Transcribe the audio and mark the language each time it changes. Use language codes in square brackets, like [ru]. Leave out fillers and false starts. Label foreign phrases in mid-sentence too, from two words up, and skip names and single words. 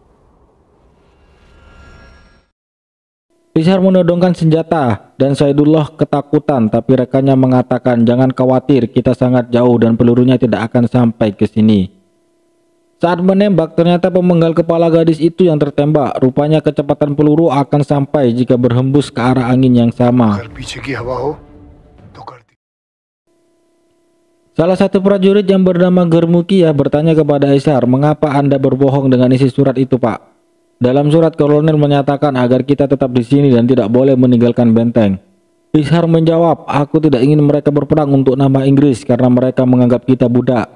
[id] Ishar menodongkan senjata dan Saidullah ketakutan, tapi rekannya mengatakan, "Jangan khawatir, kita sangat jauh dan pelurunya tidak akan sampai ke sini." Saat menembak, ternyata pemenggal kepala gadis itu yang tertembak. Rupanya kecepatan peluru akan sampai jika berhembus ke arah angin yang sama. [hi] अगर पीछे की हवा हो तो कर दी। [id] Salah satu prajurit yang bernama Germukia bertanya kepada Ishar, "Mengapa Anda berbohong dengan isi surat itu, Pak?" Dalam surat kolonel menyatakan agar kita tetap di sini dan tidak boleh meninggalkan benteng. Ishar menjawab, "Aku tidak ingin mereka berperang untuk nama Inggris karena mereka menganggap kita budak.